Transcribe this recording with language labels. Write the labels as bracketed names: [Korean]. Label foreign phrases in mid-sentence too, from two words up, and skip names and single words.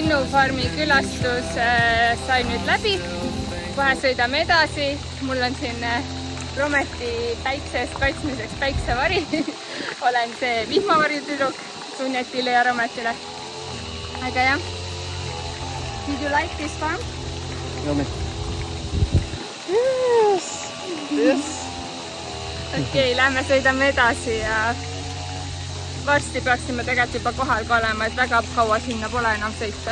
[Estonian] farmi külastus sai nüüd läbi. Kohe sõidame edasi. Mul on siin Rometi päiksest kaitsmiseks päiksevari. Olen see vihmavarjutüdruk Sunjetile ja Rometile. Aga jah. [English] Did you like this farm? Yes. [Estonian] Okei, lähme sõidame edasi ja varsti peaksime tegelikult juba kohal ka olema, et väga kaua sinna pole enam sõita.